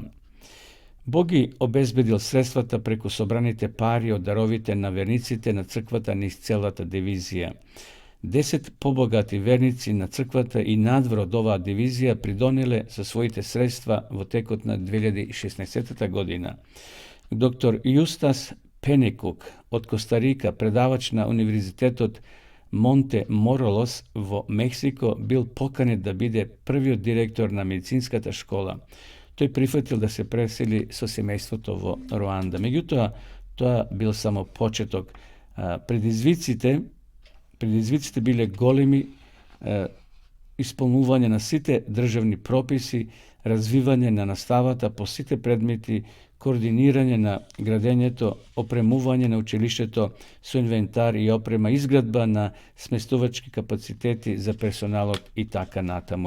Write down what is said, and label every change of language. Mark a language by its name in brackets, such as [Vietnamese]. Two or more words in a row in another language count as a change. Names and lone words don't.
[Macedonian] Бог ги обезбедил средствата преку собраните пари од даровите на верниците на црквата низ целата дивизија. 10 побогати верници на црквата и надвор од оваа дивизија придонеле со своите средства во текот на 2016 година. Доктор Јустас Пенекук од Коста Рика, предавач на Универзитетот Monte Morelos во Мексико бил поканет да биде први директор на медицинската школа. Той прифатил да се пресели со семејството во Руанда. Меѓутоа, тоа бил само почеток. Предизвиците биле големи, исполнување на сите државни прописи, развивање на наставата по сите предмети, координирање на градењето, опремување на училиштето со инвентар и опрема, изградба на сместувачки капацитети за персоналот и така натаму.